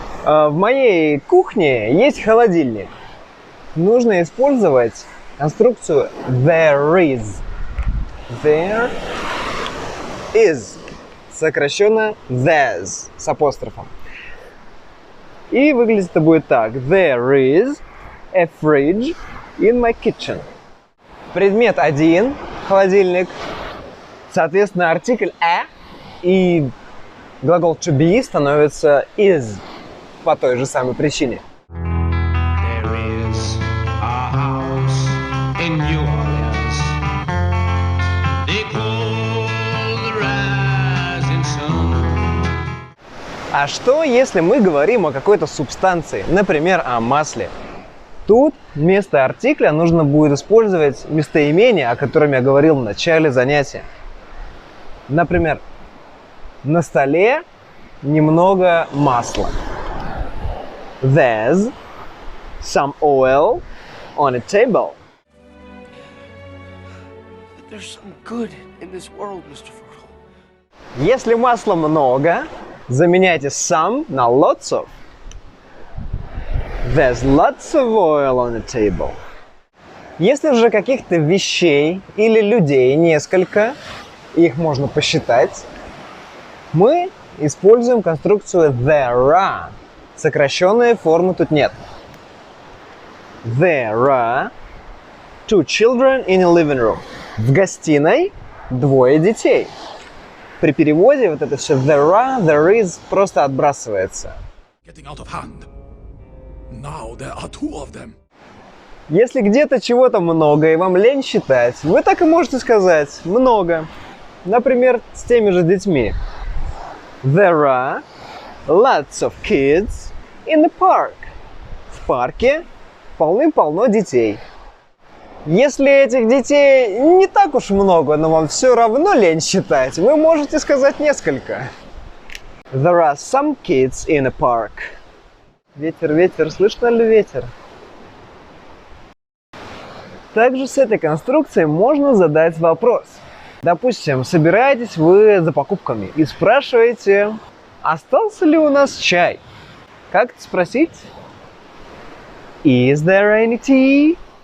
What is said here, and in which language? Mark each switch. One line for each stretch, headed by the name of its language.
Russian: В моей кухне есть холодильник. Нужно использовать конструкцию there is.
English: There is.
Russian: Сокращенно there's с апострофом. И выглядит это будет так.
English: There is a fridge in my kitchen.
Russian: Предмет 1, холодильник. Соответственно, артикль a и глагол to be становится is по той же самой причине.
English: There is a house in New Orleans. They call the rising sun.
Russian: А что, если мы говорим о какой-то субстанции, например, о масле? Тут вместо артикля нужно будет использовать местоимение, о котором я говорил в начале занятия. Например, на столе немного масла.
English: There's some oil on a table. But there's some good in this world, Mr. Fertile.
Russian: Если масла много, заменяйте some на lots of.
English: There's lots of oil on the table.
Russian: Если же каких-то вещей или людей несколько, их можно посчитать, мы используем конструкцию there are. Сокращенной формы тут нет.
English: There are two children in a living room.
Russian: В гостиной двое детей. При переводе вот это все there are, there is просто отбрасывается.
English: Getting out of hand. Now there are two of them.
Russian: Если где-то чего-то много и вам лень считать, вы так и можете сказать много. Например, с теми же детьми.
English: There are lots of kids in the park.
Russian: В парке полным-полно детей. Если этих детей не так уж много, но вам все равно лень считать, вы можете сказать несколько.
English: There are some kids in a park.
Russian: Ветер, ветер, слышно ли ветер? Также с этой конструкцией можно задать вопрос. Допустим, собираетесь вы за покупками и спрашиваете, остался ли у нас чай? Как это спросить?
English: Is there any tea?